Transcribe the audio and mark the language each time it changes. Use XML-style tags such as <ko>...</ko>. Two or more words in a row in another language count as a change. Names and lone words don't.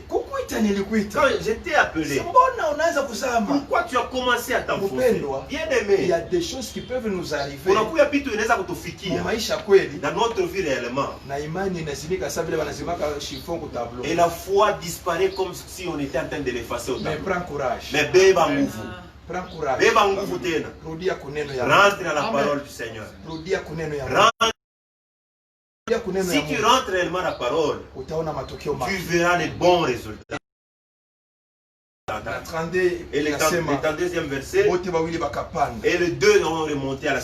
<fr>Quand je t'ai appelé, pourquoi tu as commencé à t'enfoncer? Bien aimé, il y a des choses qui peuvent nous arriver dans notre vie réellement. Et la foi disparaît comme si on était en train de l'effacer au tableau. Mais prends courage.</fr> <sw>Mais beba nguvu.</sw> <fr>Prends courage.</fr> <sw>Beba nguvu tena.</sw> <fr>Rentre dans la parole du Seigneur. Si tu rentres réellement dans la parole, tu verras les bons résultats. Et le 32e verset, et les deux ont remonté à la surface.</fr>